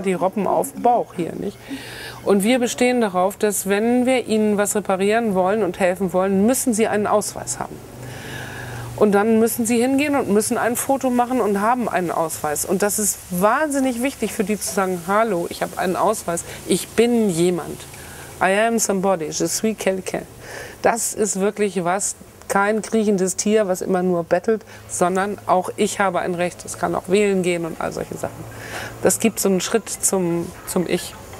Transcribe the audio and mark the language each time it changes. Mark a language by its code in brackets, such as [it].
[de] Die robben auf den Bauch hier, nicht? Und wir bestehen darauf, dass wenn wir ihnen was reparieren wollen und helfen wollen, müssen sie einen Ausweis haben. Und dann müssen sie hingehen und müssen ein Foto machen und haben einen Ausweis. Und das ist wahnsinnig wichtig für die zu sagen, hallo, ich habe einen Ausweis, ich bin jemand. [en] I am somebody, [fr] je suis quelqu'un. [de] Das ist wirklich was, kein kriechendes Tier, was immer nur bettelt, sondern auch ich habe ein Recht. Es kann auch wählen gehen und all solche Sachen. Das gibt so einen Schritt zum Ich.